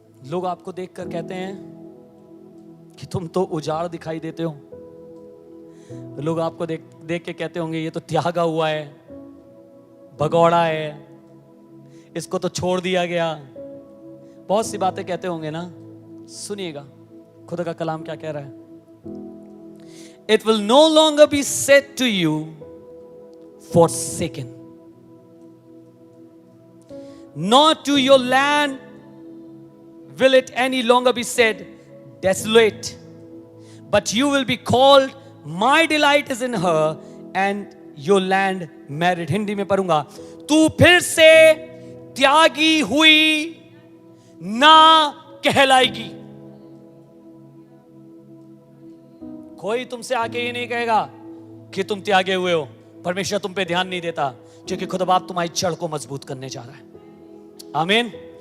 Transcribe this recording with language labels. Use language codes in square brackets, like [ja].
[hi] लोग आपको देखकर कहते हैं कि तुम तो उजाड़ दिखाई देते हो। लोग आपको देख के कहते होंगे ये तो त्यागा हुआ है, भगौड़ा है, इसको तो छोड़ दिया गया। बहुत सी बातें कहते होंगे ना। सुनिएगा खुदा का कलाम क्या कह रहा है। [en] It will no longer be said to you forsaken, nor to your land will it any longer be said desolate, but you will be called My delight is in her and your land married. [hi] Hindi में पढ़ूंगा, तू फिर से त्यागी हुई ना कहलाएगी। कोई तुमसे आके ये नहीं कहेगा कि तुम त्यागे हुए हो। परमेश्वर तुम पे ध्यान नहीं देता, क्योंकि खुदा बाप तुम्हारी जड़ को मजबूत करने जा रहा है। आमीन।